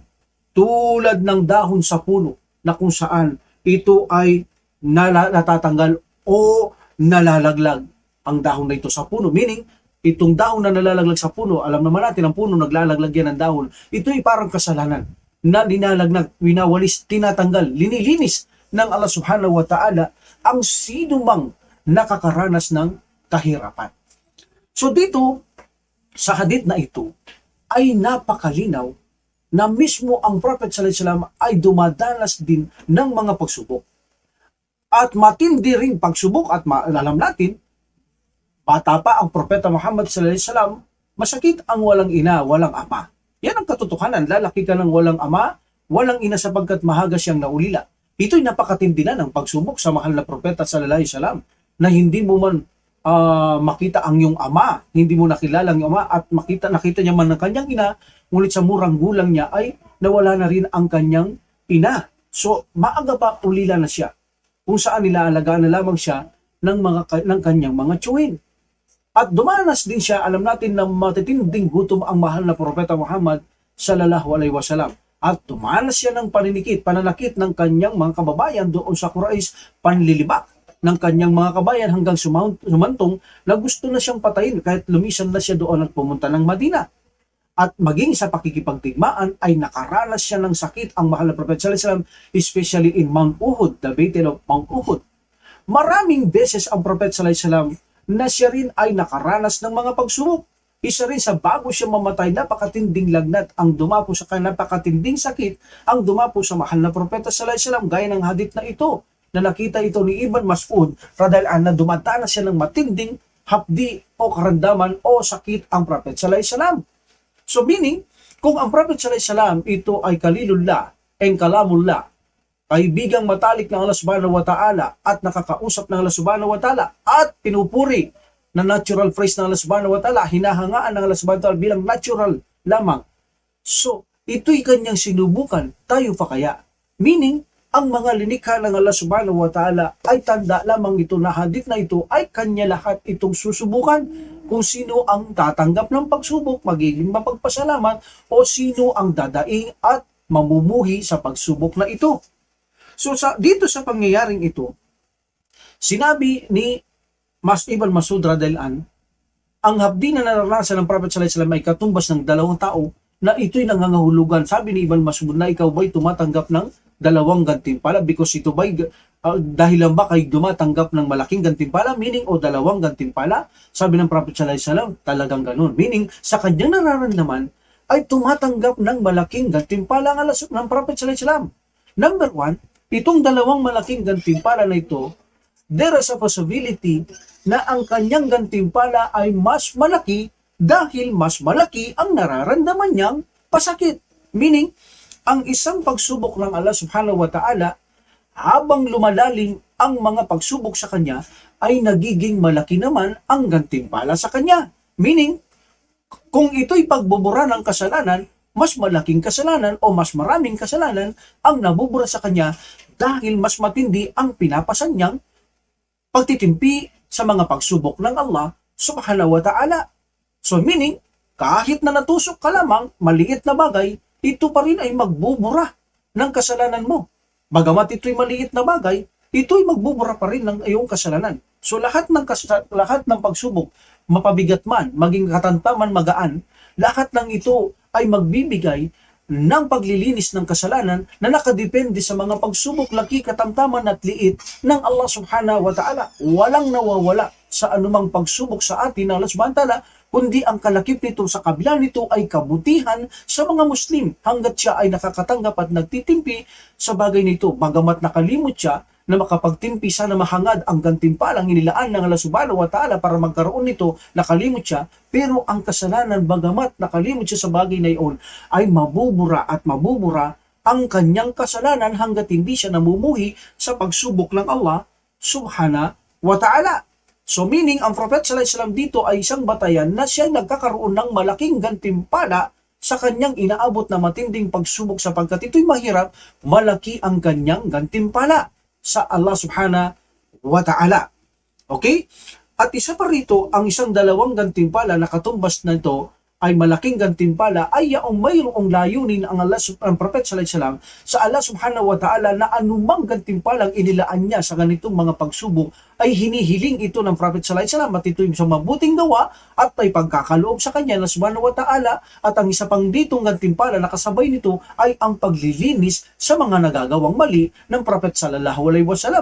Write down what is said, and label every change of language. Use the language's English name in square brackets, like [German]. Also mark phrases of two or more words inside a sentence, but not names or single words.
[Filipino] Tulad ng dahon sa puno na kung saan ito ay natatanggal o nalalaglag ang dahon na ito sa puno. Meaning, itong dahon na nalalaglag sa puno, alam naman natin ang puno naglalaglag yan ng dahon, ito ay parang kasalanan na linalagnag, winawalis, tinatanggal, linilinis ng Allah [Arabic] سبحانه وتعالى [Filipino] ang sino mang nakakaranas ng kahirapan. So dito, sa hadith na ito, ay napakalinaw na mismo ang Prophet [Arabic] صلى الله عليه وسلم [Filipino] ay dumadanas din ng mga pagsubok. At matindi ring pagsubok, at alam natin, bata pa ang Propeta Muhammad [Arabic] صلى الله عليه وسلم, [Filipino] masakit ang walang ina, walang ama. Yan ang katotohanan, lalaki ka ng walang ama, walang ina sapagkat mahaga siyang naulila. Ito'y napakatindi na ng pagsubok sa mahal na Propeta [Arabic] صلى الله عليه وسلم, [Filipino] na hindi mo man makita ang iyong ama, hindi mo nakilala ang iyong ama, at nakita niya man ang kanyang ina, ngunit sa murang gulang niya ay nawala na rin ang kanyang ina. So maaga pa ulila na siya, kung saan nilaalagaan na lamang siya ng kanyang mga tiyuhin. At dumanas din siya, alam natin na matitinding gutom ang mahal na Propeta Muhammad [Arabic] صلى الله عليه وسلم. [Filipino] At dumanas siya ng pananakit ng kanyang mga kababayan doon sa Quraysh, panlilibak ng kanyang mga kabayan hanggang sumantong na gusto na siyang patayin kahit lumisan na siya doon at pumunta ng Madina. At maging sa pakikipagtigmaan ay nakaranas siya ng sakit ang mahal na Propeta [Arabic] صلى الله عليه وسلم, [English] especially in Mount Uhud, the Battle of Mount Uhud. [Filipino] Maraming beses ang Propeta [Arabic] صلى الله عليه وسلم [Filipino] na siya rin ay nakaranas ng mga pagsubok. Isa rin sa bago siya mamatay, napakatinding lagnat ang dumapo sa kanya, napakatinding sakit ang dumapo sa mahal na propeta [Arabic] صلى الله عليه وسلم, [Filipino] gaya ng hadith na ito na nakita ito ni Ibn Mas'ud [Arabic] رضي الله عنه, [Filipino] na dumatanas siya ng matinding hapdi o karamdaman o sakit ang propeta [Arabic] صلى الله عليه وسلم. [Filipino] So meaning, kung ang propeta [Arabic] صلى الله عليه وسلم [Filipino] ito ay kalilullah and kalamullah, kaibigang matalik ng Allah [Arabic] سبحانه وتعالى [Filipino] at nakakausap ng Allah [Arabic] سبحانه وتعالى [Filipino] at pinupuri na [English] natural phrase [Filipino] ng Allah [Arabic] سبحانه وتعالى, [Filipino] hinahangaan ng Allah [Arabic] سبحانه وتعالى [Filipino] bilang natural lamang. So, ito'y kanyang sinubukan, tayo pa kaya? Meaning, ang mga linikha ng Allah [Arabic] سبحانه وتعالى [Filipino] ay tanda lamang ito na hadith na ito ay kanya lahat itong susubukan. Kung sino ang tatanggap ng pagsubok, magiging mapagpasalamat, o sino ang dadaing at mamumuhi sa pagsubok na ito. So dito sa pangyayaring ito, sinabi ni Ibn Mas'ud [Arabic] رضي الله عنه, [Filipino] ang hapdi na naranasan ng Prophet [Arabic] صلى الله عليه وسلم [Filipino] ay katumbas ng dalawang tao na ito'y nangangahulugan. Sabi ni Ibn Mas'ud na ikaw ba'y tumatanggap ng dalawang gantimpala, because ito ba'y dahil lang ba kayo dumatanggap ng malaking gantimpala, meaning o dalawang gantimpala? Sabi ng Prophet [Arabic] صلى الله عليه وسلم, [Filipino] talagang ganun. Meaning, sa kanyang nararamdaman ay tumatanggap ng malaking gantimpala ng Prophet [Arabic] صلى الله عليه وسلم. [English] Number one, [Filipino] itong dalawang malaking gantimpala na ito, [English] there is a possibility [Filipino] na ang kanyang gantimpala ay mas malaki dahil mas malaki ang nararamdaman niyang pasakit. Meaning, ang isang pagsubok ng Allah [Arabic] سبحانه وتعالى, [Filipino] habang lumalalim ang mga pagsubok sa kanya, ay nagiging malaki naman ang gantimpala sa kanya. Meaning, kung ito'y pagbubura ng kasalanan, mas malaking kasalanan o mas maraming kasalanan ang nabubura sa kanya dahil mas matindi ang pinapasan niyang pagtitimpi sa mga pagsubok ng Allah [Arabic] سبحانه وتعالى. [Filipino] So meaning, kahit na natusok ka lamang, maliit na bagay, ito pa rin ay magbubura ng kasalanan mo. Bagamat ito'y maliit na bagay, ito'y magbubura pa rin ng iyong kasalanan. So lahat ng pagsubok, mapabigat man, maging katantaman, magaan, lahat ng ito ay magbibigay ng paglilinis ng kasalanan na nakadepende sa mga pagsubok, laki, katamtaman at liit ng Allah [Arabic] سبحانه وتعالى. [Filipino] Walang nawawala sa anumang pagsubok sa atin ng Allah [Arabic] سبحانه وتعالى, [Filipino] kundi ang kalakip nito sa kabila nito ay kabutihan sa mga Muslim hanggat siya ay nakakatanggap at nagtitimpi sa bagay nito. Bagamat nakalimot siya na makapagtimpi, sana mahangad ang gantimpalang inilaan ng Allah [Arabic] سبحانه وتعالى [Filipino] para magkaroon nito, nakalimot siya, pero ang kasalanan, bagamat nakalimot siya sa bagay na iyon, ay mabubura at mabubura ang kanyang kasalanan hanggat hindi siya namumuhi sa pagsubok ng Allah [Arabic] سبحانه وتعالى. [Filipino] So meaning, ang Prophet [Arabic] صلى الله عليه وسلم [Filipino] dito ay isang batayan na siya nagkakaroon ng malaking gantimpala sa kanyang inaabot na matinding pagsubok, sapagkat ito'y mahirap, malaki ang kanyang gantimpala sa Allah [Arabic] سبحانه وتعالى. [Filipino] Okay? At isa pa rito, ang isang dalawang gantimpala na katumbas na ito ay malaking gantimpala ay yaong mayroong layunin ang Prophet [Arabic] صلى الله عليه وسلم [Filipino] sa Allah [Arabic] سبحانه وتعالى [Filipino] na anumang gantimpalang inilaan niya sa ganitong mga pagsubok ay hinihiling ito ng Prophet [Arabic] صلى الله عليه وسلم [Filipino] at ito'y sa mabuting gawa at ay pagkakaloob sa kanya na [Arabic] سبحانه وتعالى. [Filipino] At ang isa pang ditong gantimpala na kasabay nito ay ang paglilinis sa mga nagagawang mali ng Prophet [Arabic] صلى الله عليه وسلم.